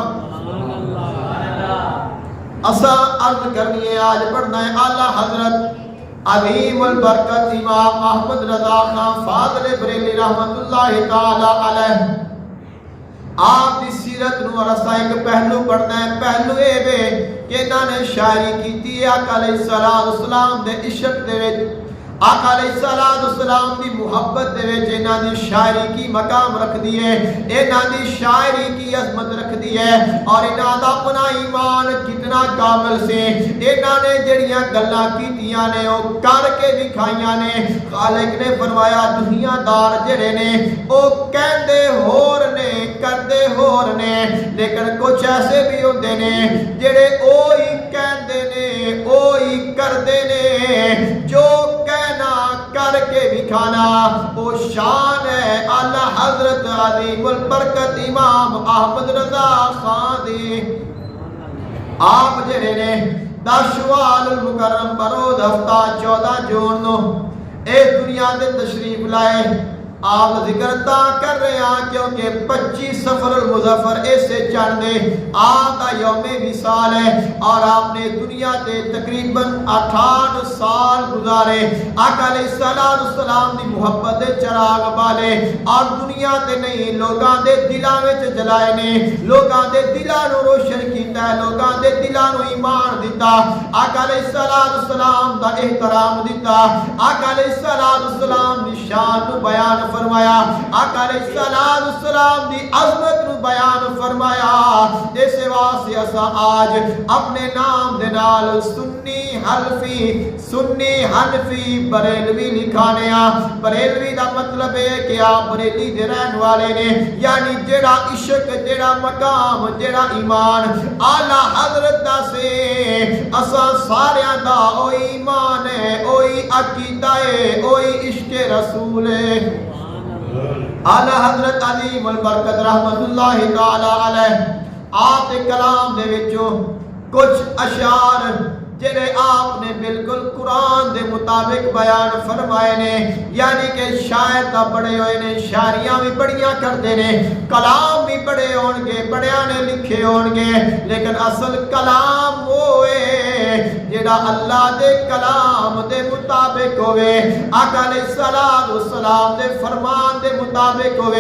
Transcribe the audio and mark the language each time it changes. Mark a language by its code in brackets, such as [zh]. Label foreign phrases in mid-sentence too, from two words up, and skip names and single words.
[pa] اسا عرض کرنی ہے، آج پڑھنا ہے اعلیٰ حضرت عظیم البرکت امام احمد رضا خان فاضل بریلی رحمت اللہ تعالی علیہ، آپ کی سیرت نو اور اسا ایک پہلو پڑھنا ہے۔ پہلو اے وے کہ انہاں نے شاعری کیتی ہے آقا علیہ السلام دے عشق دے وچ، آقا علیہ السلام دی محبت دے وچ انہاں دی شاعری کی مقام رکھ دی ہے، انہاں دی شاعری کی عظمت رکھ دی ہے، اور انہاں دا اپنا ایمان کتنا کامل سے، انہاں نے جڑیاں گلاں کیتیاں نے او کر کے دکھائیاں نے۔ خالق نے فرمایا دنیا دار جڑے نے او کہندے ہور نے، کردے ہور نے، لیکن کچھ ایسے بھی ہوندے نے جڑے اوہی کہندے نے، اوہی کر وہ شان ہے اعلی حضرت عظیم البرکت امام احمد رضا خان دی۔ آپ جڑے نے 10 شوال المکرم بروز ہفتہ 14 جون نو اے دنیا دے تشریف لائے۔ [ur] آپ ذکر تا کر رہے ہیں کیونکہ 25 سفر المظفر ایسے چڑھ دے آپ کا یوم وصال ہے، اور آپ نے دنیا تے تقریباً 68 سال گزارے۔ [pa] آقا علیہ السلام دی محبت دے چراغ بالے اور دنیا تے نہیں لوگاں دے دلاں وچ جلائے نے، لوگاں دے دلاں نو روشن کیتا ہے، لوگاں دے دلاں نو ایمان دیتا، آقا علیہ السلام دا احترام دیتا، آقا علیہ السلام دی شان نو بیان فرمایا، آقا علیہ السلام دی عظمت نو بیان فرمایا۔ اس واسطے اساں آج اپنے نام دے نال سنی حنفی بریلوی لکھانے ہاں۔ بریلوی دا مطلب ہے کہ آپ بریلی دے رہن والے نے، یعنی جڑا عشق، جڑا مقام، جڑا ایمان اعلی حضرت دا سے اساں ساریاں دا اوہی ایمان ہے، اوہی عقیدہ ہے، اوہی عشق رسول ہے۔ اعلی حضرت عظیم البرکت رحمت اللہ تعالی علیہ آپ کے کلام دے وچوں کچھ اشعار جنہیں آپ نے بالکل قرآن دے مطابق بیان فرمائے نے، یعنی کہ شاعر تا بڑے ہوئے نے، شاعریاں بھی بڑیاں کرتے نے، کلام بھی بڑے ہونگے، بڑیاں نے لکھے ہونگے، لیکن اصل کلام ہوئے جڑا اللہ دے کلام دے مطابق ہوئے، آقا علیہ السلام دے فرمان دے مطابق ہوئے۔